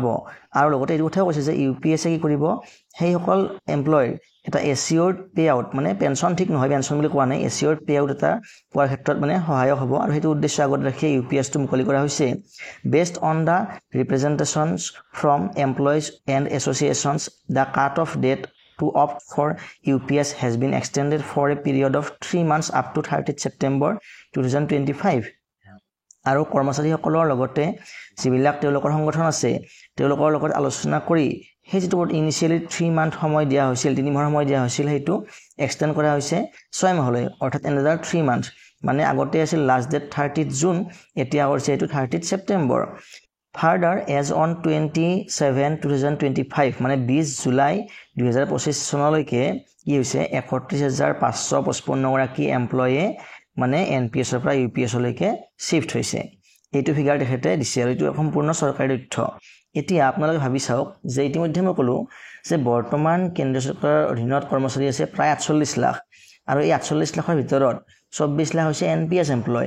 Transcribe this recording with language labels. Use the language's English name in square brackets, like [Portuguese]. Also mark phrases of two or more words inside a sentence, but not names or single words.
[Assamese] আৰু লগতে এইটো কথাও কৈছে যে UPSে কি কৰিব, সেইসকল এমপ্লয়ৰ এটা [English] assured pay out [Assamese] মানে পেঞ্চন ঠিক নহয়, পেঞ্চন বুলি কোৱা নাই, [English] assured pay out [Assamese] এটা পোৱাৰ ক্ষেত্ৰত মানে সহায়ক হ'ব। আৰু সেইটো উদ্দেশ্য আগত ৰাখি UPSটো মুকলি কৰা হৈছে। [English] based on the representations from employees and associations the cut off date to opt for UPS has been extended for a period of 3 months up to 30th September 2025. [Assamese] আৰু কৰ্মচাৰীসকলৰ লগতে যিবিলাক তেওঁলোকৰ সংগঠন আছে তেওঁলোকৰ লগত আলোচনা কৰি সেই যিটো [English] initially 3 month [Assamese] সময় দিয়া হৈছিল, 3 মাহৰ সময় দিয়া হৈছিল, সেইটো এক্সটেণ্ড কৰা হৈছে 6 মাহলৈ, অৰ্থাৎ [English] another 3 months। [Assamese] মানে আগতে আছিল [English] last date [Assamese] 30th জুন, এতিয়া কৰিছে এইটো 30th ছেপ্টেম্বৰ। [English] Further, as on [Assamese] 27/2025 মানে 20 জুলাই 2025 চনলৈকে কি হৈছে 31,555 গৰাকী এমপ্লয়ে মানে NPSৰ পৰা UPSলৈকে শিফ্ট হৈছে। এইটো ফিগাৰ তেখেতে দিছে আৰু এইটো সম্পূৰ্ণ চৰকাৰী তথ্য। এতিয়া আপোনালোকে ভাবি চাওক যে ইতিমধ্যে মই ক'লোঁ যে বৰ্তমান কেন্দ্ৰীয় চৰকাৰৰ অধীনত কৰ্মচাৰী আছে প্ৰায় 48 লাখ আৰু এই 48 লাখৰ ভিতৰত 24 লাখ হৈছে NPS এমপ্লয়।